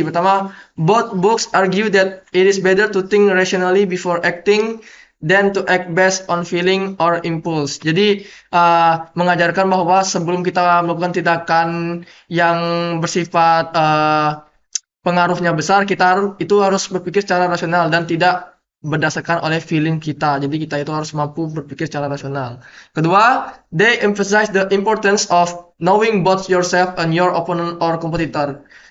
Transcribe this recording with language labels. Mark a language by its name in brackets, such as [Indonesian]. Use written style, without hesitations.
[English] Pertama, both books argue that it is better to think rationally before acting than to act based on feeling or impulse. [Indonesian] Jadi mengajarkan bahwa sebelum kita melakukan tindakan yang bersifat pengaruhnya besar, kita itu harus berpikir secara rasional dan tidak berdasarkan oleh feeling kita. Jadi kita itu harus mampu berpikir secara rasional. [English] Kedua, they emphasize the importance of knowing both yourself and your opponent or competitor.